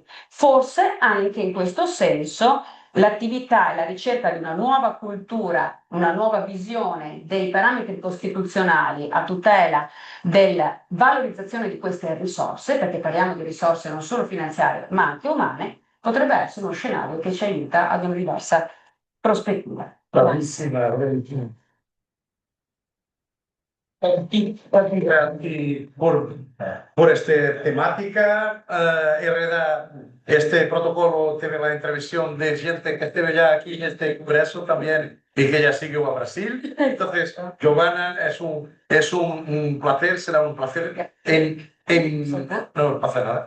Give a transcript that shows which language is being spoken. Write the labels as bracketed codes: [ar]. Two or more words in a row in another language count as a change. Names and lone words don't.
[it] Forse anche in questo senso l'attività e la ricerca di una nuova cultura, una nuova visione dei parametri costituzionali a tutela della valorizzazione di queste risorse, perché parliamo di risorse non solo finanziarie ma anche umane, potrebbe essere uno scenario che ci aiuta ad una diversa prospettiva. Bravissima, Valentina. [es] Y por esta temática, Herrera, este protocolo tiene la intervención de gente que estuvo ya aquí en este congreso también y que ya siguió a Brasil. Entonces, Giovanna, un placer, será un placer no pasa nada.